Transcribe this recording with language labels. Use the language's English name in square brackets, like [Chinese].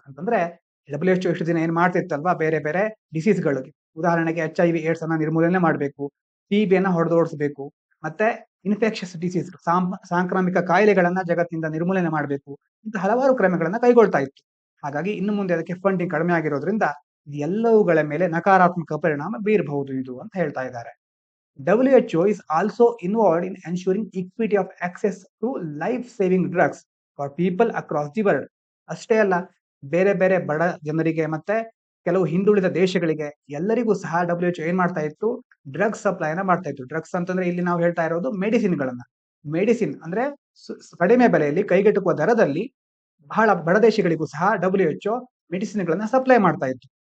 [Kannada] ಅಂತಂದ್ರೆ WHO ಇಷ್ಟು ದಿನ ಏನ್ ಮಾಡ್ತಿತ್ತಲ್ವಾ, ಬೇರೆ ಬೇರೆ ಡಿಸೀಸ್ಗಳಿಗೆ, ಉದಾಹರಣೆಗೆ HIV/AIDS ಅನ್ನ ನಿರ್ಮೂಲನೆ ಮಾಡಬೇಕು, TB ಅನ್ನ ಹೊಡೆದೋಡಿಸಬೇಕು, ಮತ್ತೆ ಇನ್ಫೆಕ್ಷಸ್ ಡಿಸೀಸ್ ಸಾಂಕ್ರಾಮಿಕ ಕಾಯಿಲೆಗಳನ್ನ ಜಗತ್ತಿನಿಂದ ನಿರ್ಮೂಲನೆ ಮಾಡಬೇಕು, ಇಂತ ಹಲವಾರು ಕ್ರಮಗಳನ್ನ ಕೈಗೊಳ್ತಾ ಇತ್ತು. ಹಾಗಾಗಿ ಇನ್ನು ಮುಂದೆ ಅದಕ್ಕೆ ಫಂಡಿಂಗ್ ಕಡಿಮೆ ಆಗಿರೋದ್ರಿಂದ ಎಲ್ಲವುಗಳ ಮೇಲೆ ನಕಾರಾತ್ಮಕ ಪರಿಣಾಮ ಬೀರಬಹುದು ಇದು ಅಂತ ಹೇಳ್ತಾ ಇದ್ದಾರೆ. [English] WHO is also involved in ensuring equity of access to life-saving drugs for people across the world. [Kannada] ಅಷ್ಟೇ ಅಲ್ಲ, ಬೇರೆ ಬೇರೆ ಬಡ ಜನರಿಗೆ ಮತ್ತೆ ಕೆಲವು ಹಿಂದುಳಿದ ದೇಶಗಳಿಗೆ ಎಲ್ಲರಿಗೂ ಸಹ WHO ಏನ್ ಮಾಡ್ತಾ ಇತ್ತು, ಡ್ರಗ್ಸ್ ಸಪ್ಲೈನ ಮಾಡ್ತಾ ಇತ್ತು. ಡ್ರಗ್ಸ್ ಅಂತಂದ್ರೆ ಇಲ್ಲಿ ನಾವು ಹೇಳ್ತಾ ಇರೋದು ಮೆಡಿಸಿನ್ಗಳನ್ನ. ಮೆಡಿಸಿನ್ ಅಂದ್ರೆ ಕಡಿಮೆ ಬೆಲೆಯಲ್ಲಿ ಕೈಗೆಟುಕುವ ದರದಲ್ಲಿ ಬಹಳ ಬಡ ದೇಶಗಳಿಗೂ ಸಹ WHO ಮೆಡಿಸಿನ್ಗಳನ್ನ ಸಪ್ಲೈ ಮಾಡ್ತಾ ಇತ್ತು.